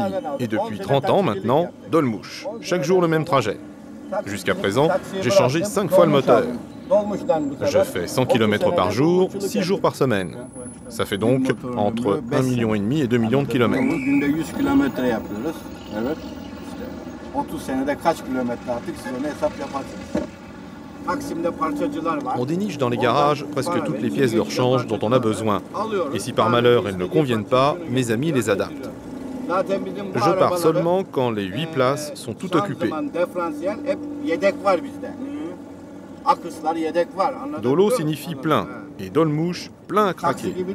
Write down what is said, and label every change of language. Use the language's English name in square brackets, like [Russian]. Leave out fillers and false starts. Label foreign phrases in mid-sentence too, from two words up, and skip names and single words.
[French] Et depuis 30 ans maintenant, Dolmuş. Chaque jour le même trajet. Jusqu'à présent, j'ai changé 5 fois le moteur. Je fais 100 km par jour, 6 jours par semaine. Ça fait donc entre 1,5 million et 2 millions de kilomètres. [Turkish] 30 senede kaç kilometre attık siz onu hesap yaparsınız. Taksim'de parçacılar var. [French] On déniche dans les garages presque toutes les pièces de rechange dont on a besoin. Et si par malheur elles ne conviennent pas, mes amis les adaptent. Je pars seulement quand les 8 places sont toutes occupées. Dolu signifie plein, et Dolmuş, plein à craquer.